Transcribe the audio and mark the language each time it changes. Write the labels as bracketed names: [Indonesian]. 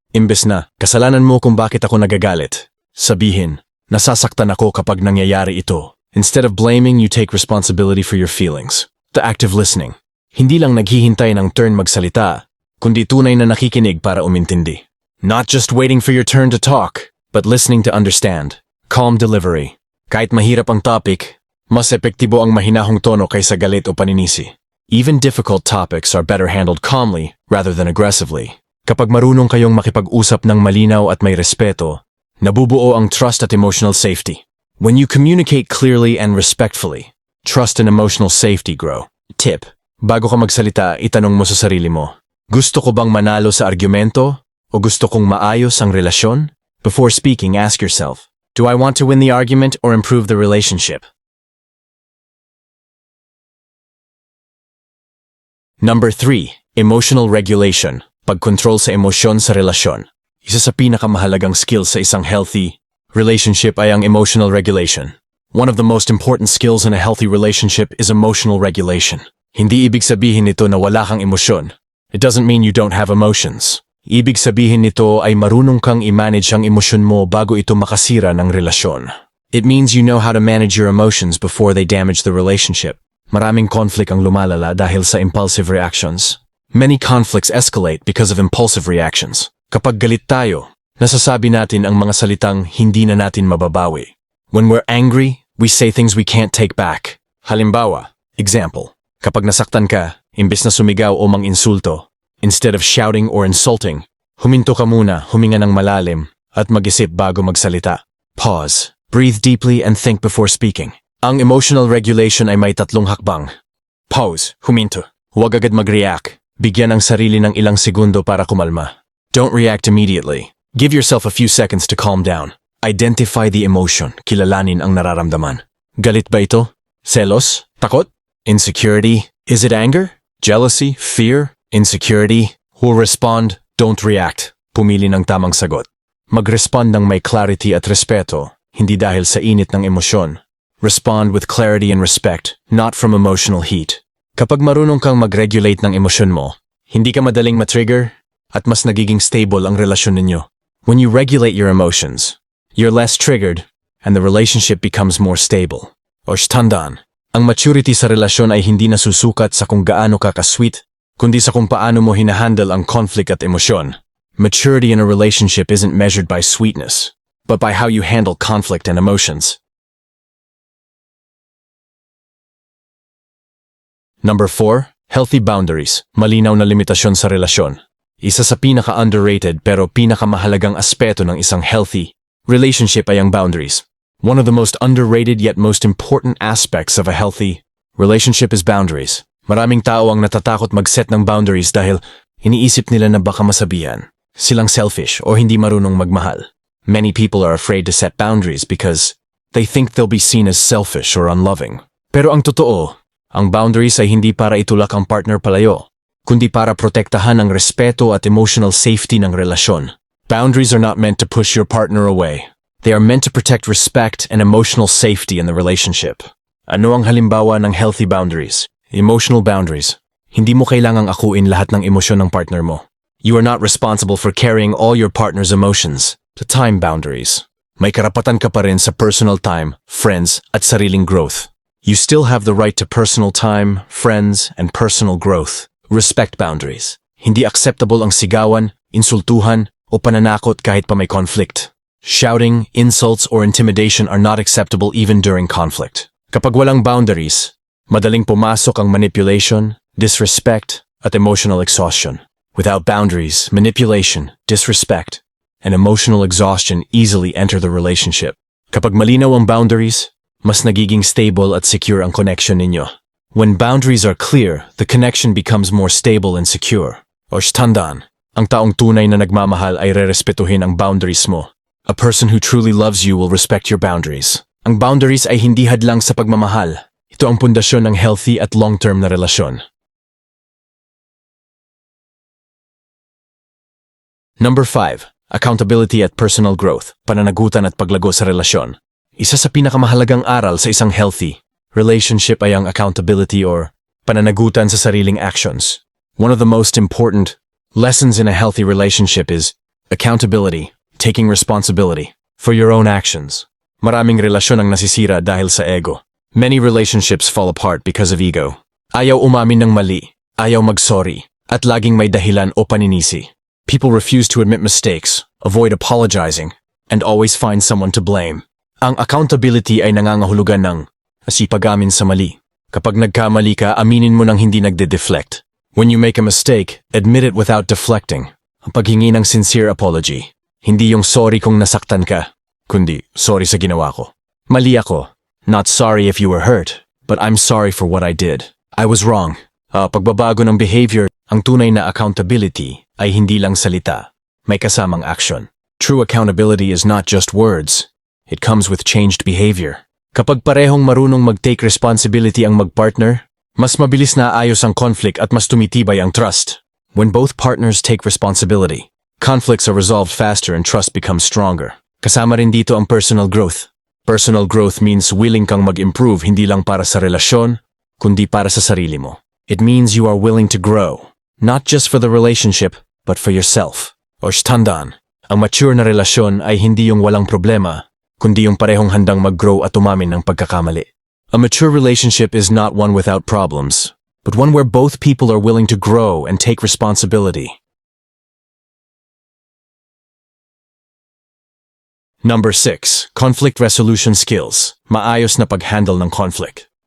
[Filipino] Imbes na, kasalanan mo kung bakit ako nagagalit. Sabihin, nasasaktan ako kapag nangyayari ito. [English] Instead of blaming, you take responsibility for your feelings. To active listening. [Filipino] Hindi lang naghihintay ng turn magsalita, kundi tunay na nakikinig para umintindi. [English] Not just waiting for your turn to talk, but listening to understand. Calm delivery. [Filipino] Kahit mahirap ang topic, mas epektibo ang mahinahong tono kaysa galit o paninisi. [English] Even difficult topics are better handled calmly rather than aggressively. [Filipino] Kapag marunong kayong makipag-usap ng malinaw at may respeto, nabubuo ang trust at emotional safety. [English] When you communicate clearly and respectfully, trust and emotional safety grow. [Filipino] Tip: bago ka magsalita, itanong mo sa sarili mo, gusto ko bang manalo sa argumento o gusto kong maayos ang relasyon? [English] Before speaking, ask yourself, do I want to win the argument or improve the relationship? Number 3. Emotional regulation. [Filipino] Pagkontrol sa emosyon sa relasyon. Isa sa pinakamahalagang skills sa isang healthy relationship ay ang emotional regulation. [English] One of the most important skills in a healthy relationship is emotional regulation. [Filipino] Hindi ibig sabihin nito na wala kang emosyon. [English] It doesn't mean you don't have emotions. [Filipino] Ibig sabihin nito ay marunong kang i-manage ang emosyon mo bago ito makasira ng relasyon. [English] It means you know how to manage your emotions before they damage the relationship. [Filipino] Maraming conflict ang lumalala dahil sa impulsive reactions. [English] Many conflicts escalate because of impulsive reactions. [Filipino] Kapag galit tayo, nasasabi natin ang mga salitang hindi na natin mababawi. [English] When we're angry, we say things we can't take back. [Filipino] Halimbawa, example, kapag nasaktan ka, imbes na sumigaw o mang-insulto, [English] instead of shouting or insulting, [Filipino] huminto ka muna, huminga ng malalim, at mag-isip bago magsalita. [English] Pause, breathe deeply and think before speaking. [Filipino] Ang emotional regulation ay may 3 hakbang. Pause, huminto. Huwag agad mag-react. Bigyan ang sarili ng ilang segundo para kumalma. [English] Don't react immediately. Give yourself a few seconds to calm down. Identify the emotion. [Filipino] Kilalanin ang nararamdaman. Galit ba ito? Selos? Takot? [English] Insecurity? Is it anger? Jealousy? Fear? Insecurity? Who respond? Don't react. [Filipino] Pumili ng tamang sagot. Mag-respond ng may clarity at respeto, hindi dahil sa init ng emosyon. [English] Respond with clarity and respect, not from emotional heat. [Filipino] Kapag marunong kang mag-regulate ng emosyon mo, hindi ka madaling matrigger at mas nagiging stable ang relasyon ninyo. [English] When you regulate your emotions, you're less triggered and the relationship becomes more stable. [Filipino] O tandaan, ang maturity sa relasyon ay hindi nasusukat sa kung gaano ka ka-sweet, kundi sa kung paano mo hinahandle ang conflict at emosyon. [English] Maturity in a relationship isn't measured by sweetness, but by how you handle conflict and emotions. Number 4. Healthy boundaries. [Filipino] Malinaw na limitasyon sa relasyon. Isa sa pinaka-underrated pero pinakamahalagang aspeto ng isang healthy relationship ay ang boundaries. [English] One of the most underrated yet most important aspects of a healthy relationship is boundaries. [Filipino] Maraming tao ang natatakot mag-set ng boundaries dahil iniisip nila na baka masabihan silang selfish o hindi marunong magmahal. [English] Many people are afraid to set boundaries because they think they'll be seen as selfish or unloving. [Filipino] Pero ang totoo, ang boundaries ay hindi para itulak ang partner palayo, kundi para protektahan ang respeto at emotional safety ng relasyon. [English] Boundaries are not meant to push your partner away. They are meant to protect respect and emotional safety in the relationship. [Filipino] Ano ang halimbawa ng healthy boundaries? [English] Emotional boundaries. [Filipino] Hindi mo kailangang akuin lahat ng emosyon ng partner mo. [English] You are not responsible for carrying all your partner's emotions. The time boundaries. [Filipino] May karapatan ka pa rin sa personal time, friends, at sariling growth. [English] You still have the right to personal time, friends, and personal growth. Respect boundaries. [Filipino] Hindi acceptable ang sigawan, insultuhan, o pananakot kahit pa may conflict. [English] Shouting, insults, or intimidation are not acceptable even during conflict. [Filipino] Kapag walang boundaries, madaling pumasok ang manipulation, disrespect, at emotional exhaustion. [English] Without boundaries, manipulation, disrespect, and emotional exhaustion easily enter the relationship. [Filipino] Kapag malinaw ang boundaries, mas nagiging stable at secure ang connection ninyo. [English] When boundaries are clear, the connection becomes more stable and secure. [Filipino] O tandaan, ang taong tunay na nagmamahal ay rerespetuhin ang boundaries mo. [English] A person who truly loves you will respect your boundaries. [Filipino] Ang boundaries ay hindi hadlang sa pagmamahal. Ito ang pundasyon ng healthy at long-term na relasyon. [English] Number 5. Accountability at personal growth. [Filipino] Pananagutan at paglago sa relasyon. Isa sa pinakamahalagang aral sa isang healthy relationship ay ang accountability or pananagutan sa sariling actions. [English] One of the most important lessons in a healthy relationship is accountability, taking responsibility for your own actions. [Filipino] Maraming relasyon ang nasisira dahil sa ego. [English] Many relationships fall apart because of ego. [Filipino] Ayaw umamin ng mali, ayaw mag-sorry, at laging may dahilan o paninisi. [English] People refuse to admit mistakes, avoid apologizing, and always find someone to blame. [Filipino] Ang accountability ay nangangahulugan ng masipag-amin sa mali. Kapag nagkamali ka, aminin mo nang hindi nagde-deflect. [English] When you make a mistake, admit it without deflecting. [Filipino] Ang paghingi ng sincere apology. Hindi yung sorry kung nasaktan ka, kundi sorry sa ginawa ko. Mali ako. [English] Not sorry if you were hurt, but I'm sorry for what I did. I was wrong. [Filipino] Pagbabago ng behavior, ang tunay na accountability ay hindi lang salita, may kasamang action. [English] True accountability is not just words. It comes with changed behavior. [Filipino] Kapag parehong marunong mag-take responsibility ang magpartner, mas mabilis na ayos ang conflict at mas tumitibay ang trust. [English] When both partners take responsibility, conflicts are resolved faster and trust becomes stronger. [Filipino] Kasama rin dito ang personal growth. [English] Personal growth means [Filipino] willing kang mag-improve hindi lang para sa relasyon, kundi para sa sarili mo. [English] It means you are willing to grow, not just for the relationship, but for yourself. [Filipino] O tandaan, ang mature na relasyon ay hindi yung walang problema, kundi yung parehong handang mag-grow at umamin ng pagkakamali. [English] A mature relationship is not one without problems, but one where both people are willing to grow and take responsibility. Number 6. Conflict resolution skills. [Filipino] Maayos na pag-handle ng conflict.